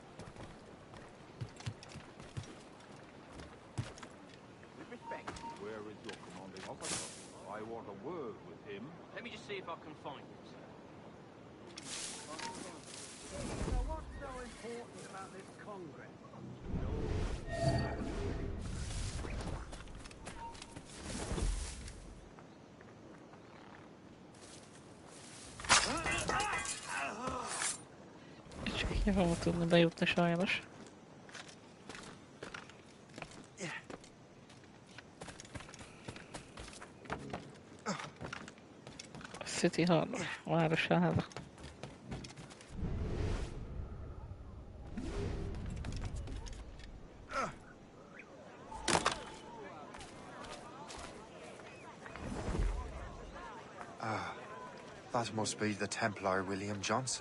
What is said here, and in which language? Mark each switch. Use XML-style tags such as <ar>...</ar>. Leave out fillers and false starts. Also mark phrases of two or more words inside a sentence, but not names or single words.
<en>With respect, where is your commanding officer? I want a word with him. Let me just see if I can find him, sir. So what's so important about this Congress?</en> <hu>Csak így fogom tudni bejutni sajnos. City Hall, városára.</hu> <en>That must be the Templar William Johnson.</en>